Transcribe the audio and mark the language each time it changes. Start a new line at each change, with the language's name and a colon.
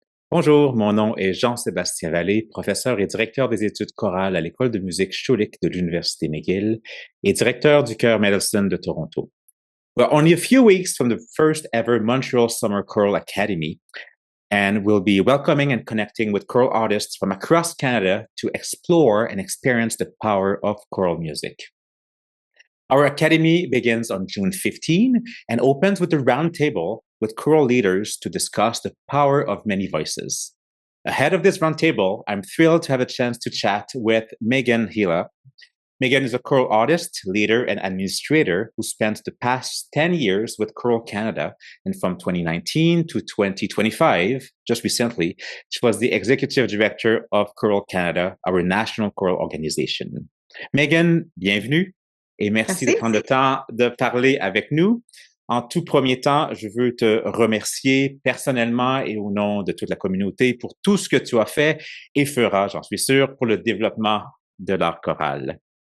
French: Bonjour, mon nom est Jean-Sébastien Vallée, professeur et directeur des études chorales à l'école de musique Schulich de l'Université McGill et directeur du chœur Madison de Toronto.
English: We're only a few weeks from the first ever Montreal Summer Choral Academy, and we'll be welcoming and connecting with choral artists from across Canada to explore and experience the power of choral music. Our academy begins on June 15 and opens with a roundtable with choral leaders to discuss the power of many voices. Ahead of this roundtable, I'm thrilled to have a chance to chat with Meghan Hila. Meghan is a choral artist, leader, and administrator who spent the past 10 years with Choral Canada, and from 2019 to 2025, just recently, she was the executive director of Choral Canada, our national choral organization.
French: Meghan, bienvenue et merci de Merci. prendre le temps de parler avec nous. En tout premier temps, je veux te remercier personnellement et au nom de toute la communauté pour tout ce que tu as fait et feras, j'en suis sûr, pour le développement de l'art choral.